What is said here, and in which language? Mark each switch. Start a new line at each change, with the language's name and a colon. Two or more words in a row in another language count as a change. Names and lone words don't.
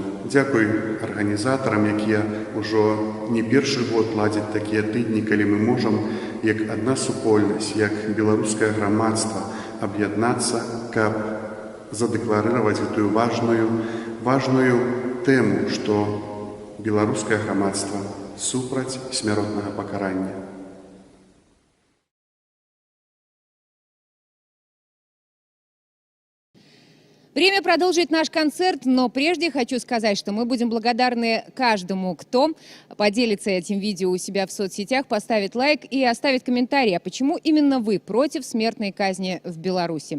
Belarusian: Дзякуй арганізатарам, якія ўжо не першы год ладзяць такія тыдні, калі мы можам, як адна супольнасць, як беларускае грамадства, аб'яднацца, каб задэкларыраваць гэтую важную тэму, што беларускае грамадства супраць смяротнага пакарання.
Russian: Время продолжить наш концерт, но прежде хочу сказать, что мы будем благодарны каждому, кто поделится этим видео у себя в соцсетях, поставит лайк и оставит комментарий, а почему именно вы против смертной казни в Беларуси.